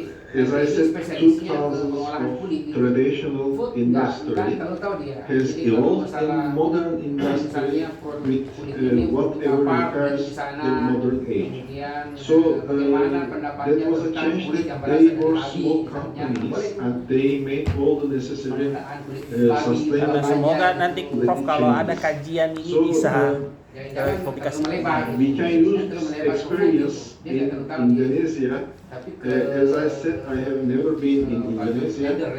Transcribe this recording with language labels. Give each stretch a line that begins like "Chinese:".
English: As I said, 2000s of traditional industry has evolved in modern industry with whatever requires the modern age. So that was a change that they were small companies and they made all the necessary sustainable.
Indonesian: Semoga nanti Prof kalau ada kajian ini bisa publikasi.
English: We can use this experience in Indonesia. As I said, I have never been in Indonesia.